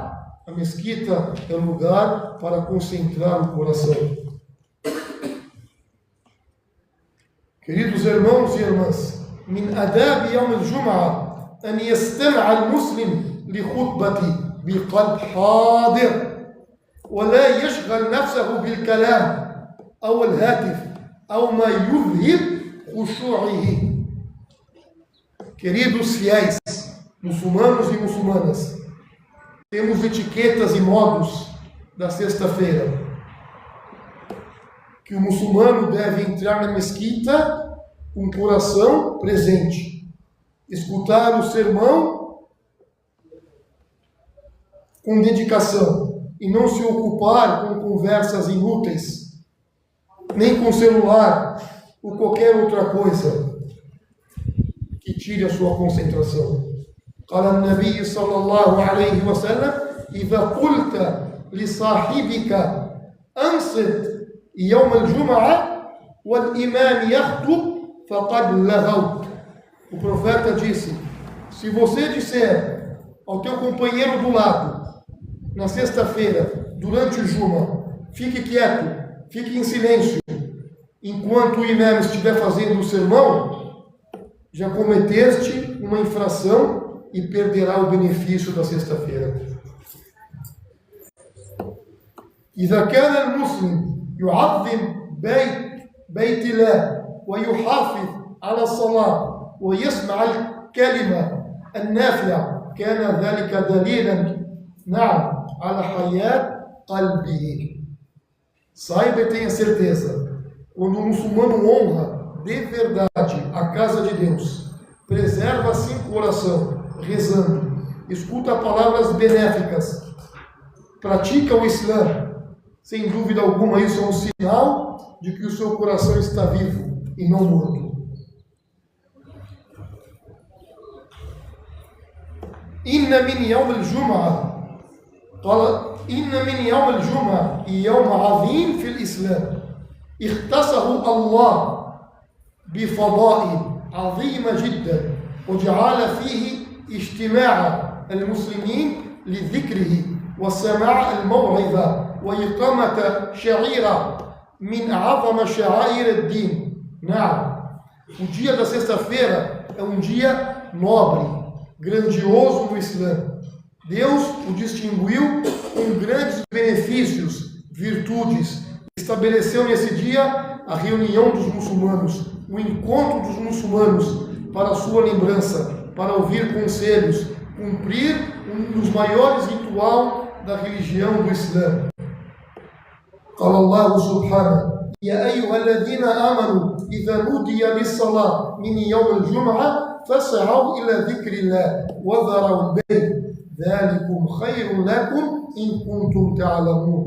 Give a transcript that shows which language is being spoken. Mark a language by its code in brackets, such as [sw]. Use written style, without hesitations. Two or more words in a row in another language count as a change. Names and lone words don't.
[pt] A mesquita é um lugar para concentrar o coração. Queridos irmãos e irmãs, [ar] من آداب يوم الجمعة أن يستمع المسلم لخطبة بقلب حاضر ولا يشغل نفسه بالكلام أو الهاتف أو ما يذهب خشوعه. [pt] Queridos fiéis, muçulmanos e muçulmanas, temos etiquetas e modos da sexta-feira que o muçulmano deve entrar na mesquita com o coração presente, escutar o sermão com dedicação e não se ocupar com conversas inúteis, nem com celular ou qualquer outra coisa que tire a sua concentração. [ar] قال النبي صلى الله عليه وسلم إذا قلت لصاحبك أنصت يوم الجمعة والإمام يخطب فقد لغوت. [pt] O profeta disse: se você disser ao teu companheiro do lado na sexta-feira, durante o Juma, fique quieto, fique em silêncio, enquanto o imã estiver fazendo o sermão, já cometeste uma infração e perderá o benefício da sexta-feira. [ar] إذا كان المسلم يعظم بيت الله ويحافظ على الصلاة ويسمع الكلمة النافعة كان ذلك دليلا نعم على حياة قلبه. [pt] Saiba e tenha certeza, quando o muçulmano honra de verdade a casa de Deus, preserva assim o coração, rezando, escuta palavras benéficas, pratica o Islã, sem dúvida alguma isso é um sinal de que o seu coração está vivo e não morto. [ar] إن من يوم الجمعة قال إن من يوم الجمعة يوم عظيم في الإسلام اختصه الله بفضائل عظيمة جدا وجعل فيه اجتماع المسلمين لذكره وسماع الموعظة وإقامة شعيرة من أعظم شعائر الدين. نعم, [pt] o dia da sexta-feira é um dia nobre, grandioso no Islã. Deus o distinguiu com grandes benefícios, virtudes. Estabeleceu nesse dia a reunião dos muçulmanos, o encontro dos muçulmanos para a sua lembrança, para ouvir conselhos, cumprir um dos maiores rituais da religião do Islã. [ar] قال الله سبحانه يا أيها الذين آمنوا إذا نودي للصلاة من يوم الجمعة فاسعوا إلى ذكر الله وذروا البيع ذلكم خير لكم إن كنتم تعلمون.